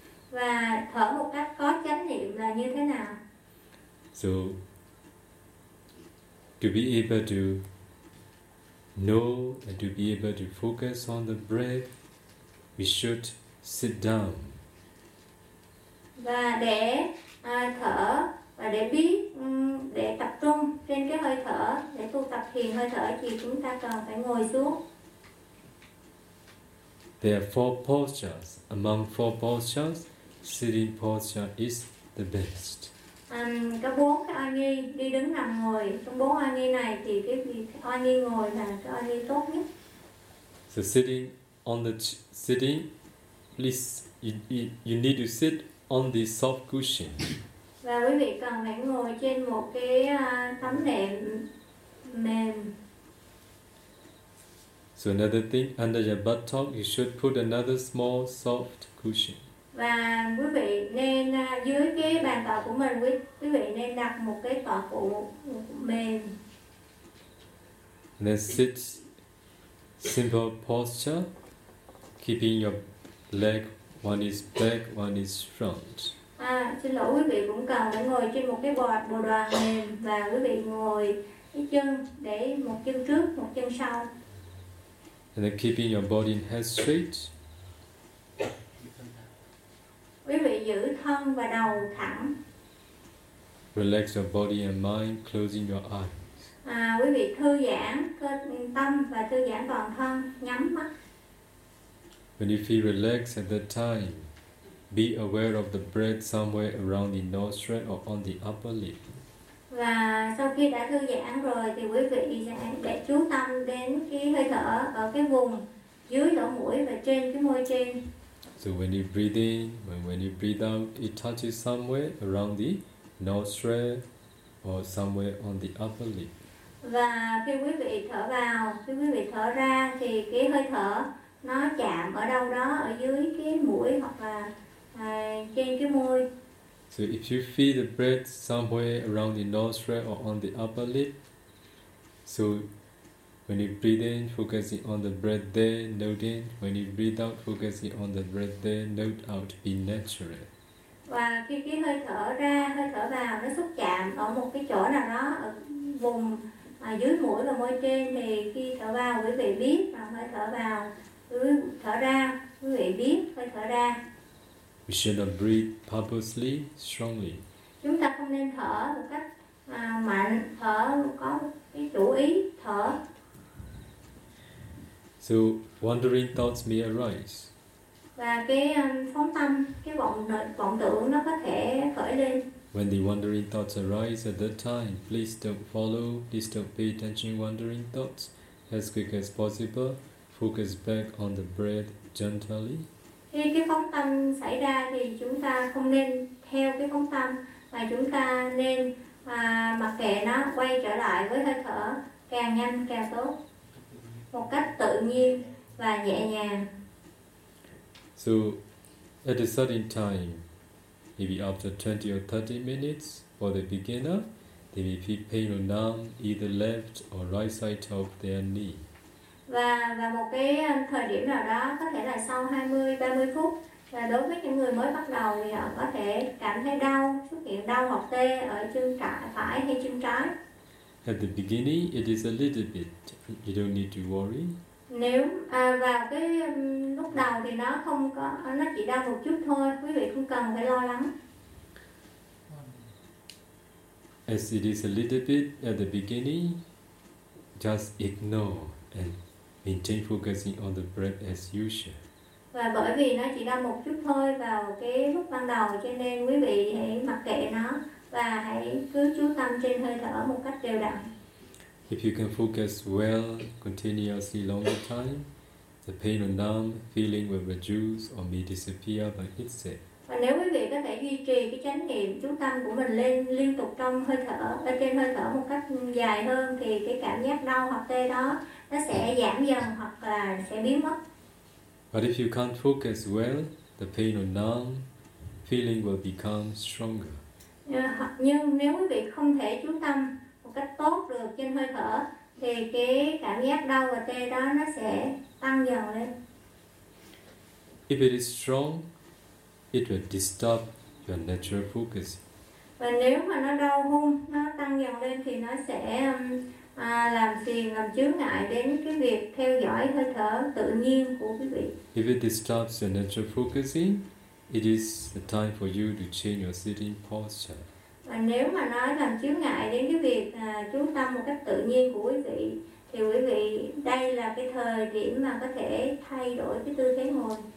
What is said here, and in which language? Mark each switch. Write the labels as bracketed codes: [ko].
[vi] Và thở một cách có chánh niệm là như thế nào? [en] So to be able to know and to be able to focus on the breath, we should sit down. [vi] Và để thở và để biết để tập trung trên cái hơi thở, để tu tập thiền hơi thở thì chúng ta cần phải ngồi xuống. [en] There are four postures. Among four postures, sitting posture is the best. [vi] Có bốn cái oai nghi, đi đứng nằm ngồi. Trong bốn oai nghi này thì cái oai nghi ngồi là cái oai nghi tốt nhất. [en] So sitting on the sitting, please you need to sit on the soft cushion. [vi] Và quý vị cần phải ngồi trên một cái tấm nệm mềm. [en] So another thing, under your buttock, you should put another small soft cushion. [vi] Và quý vị nên dưới cái bàn tọa của mình, quý vị nên đặt một cái tọa cụ mềm. [en] Then sit simple posture, keeping your leg, one is back, one is front. [vi] À, xin lỗi, quý vị cũng cần phải ngồi trên một cái bồ đoàn mềm và quý vị ngồi cái chân để một chân trước, một chân sau. [en] And then keeping your body in head straight. [vi] Quý vị giữ thân và đầu thẳng. [en] Relax your body and mind, closing your eyes. [vi] À, quý vị thư giãn cơ tâm và thư giãn toàn thân, nhắm mắt. [en] When you feel relaxed at that time, be aware of the breath somewhere around the nostril or on the upper lip. [vi] Và sau khi đã thư giãn rồi thì quý vị sẽ chú tâm đến cái hơi thở ở cái vùng dưới lỗ mũi và trên cái môi trên. [en] So when you breathe in, when you breathe out, it touches somewhere around the nostril or somewhere on the upper lip. [vi] Và khi quý vị thở vào, khi quý vị thở ra thì cái hơi thở nó chạm ở đâu đó ở dưới cái mũi hoặc là trên cái môi. [en] So if you feel the breath somewhere around the nostril or on the upper lip, so when you breathe in, focusing on the breath there, note in. When you breathe out, focusing on the breath there, note out. Be natural. [vi] Và khi cái hơi thở ra, hơi thở vào nó xúc chạm ở một cái chỗ nào đó ở vùng dưới mũi và môi trên thì khi thở vào quý vị biết và hơi thở vào, thở ra quý vị biết hơi thở ra. [en] We should not breathe purposely, strongly. [vi] Chúng ta không nên thở một cách mạnh, thở có cái chủ ý thở. [en] So wandering thoughts may arise. [vi] Và cái phóng tâm, cái vọng tưởng nó có thể khởi lên. [en] When the wandering thoughts arise at that time, please don't follow, please don't pay attention to wandering thoughts. As quick as possible, focus back on the breath gently. [vi] Khi cái phóng tâm xảy ra thì chúng ta không nên theo cái phóng tâm, mà chúng ta nên mặc kệ nó quay trở lại với hơi thở càng nhanh càng tốt, một cách tự nhiên và nhẹ nhàng. [en] So at a certain time, maybe after 20 or 30 minutes for the beginner, they may feel pain or numb either left or right side of their knee. [vi] Và một cái thời điểm nào đó có thể là sau 20-30 phút, và đối với những người mới bắt đầu thì họ có thể cảm thấy đau, xuất hiện đau hoặc tê ở chân phải hay chân trái. [en] At the beginning it is a little bit, you don't need to worry. [vi] Nếu và cái lúc đầu thì nó không có, nó chỉ đau một chút thôi, quý vị không cần phải lo lắng. [en] As it is a little bit at the beginning, just ignore and maintain focusing on the breath as usual. [vi] Và bởi vì nó chỉ đau một chút thôi vào cái lúc ban đầu, cho nên quý vị hãy mặc kệ nó và hãy cứ chú tâm trên hơi thở một cách đều đặn. [en] If you can focus well, continuously longer time, the pain or numb feeling will reduce or may disappear by itself. [vi] Và nếu quý vị có thể duy trì cái chánh niệm chú tâm của mình lên liên tục trong hơi thở, ở trên hơi thở một cách dài hơn, thì cái cảm giác đau hoặc tê đó nó sẽ giảm dần hoặc là sẽ biến mất. [en] But if you can't focus well, the pain or numb feeling will become stronger. [vi] Nhưng nếu quý vị không thể chú tâm một cách tốt được trên hơi thở, thì cái cảm giác đau và tê đó nó sẽ tăng dần lên. [en] If it is strong, it will disturb your natural focus. [vi] Và nếu mà nó đau hung, nó tăng dần lên thì nó sẽ làm phiền, làm chướng ngại đến cái việc theo dõi hơi thở tự nhiên của quý vị. [en] If it disturbs your natural focusing, it is the time for you to change your sitting posture. [vi] Và nếu mà nó làm chướng ngại đến cái việc chú tâm một cách tự nhiên của quý vị, thì quý vị đây là cái thời điểm mà có thể thay đổi cái tư thế ngồi.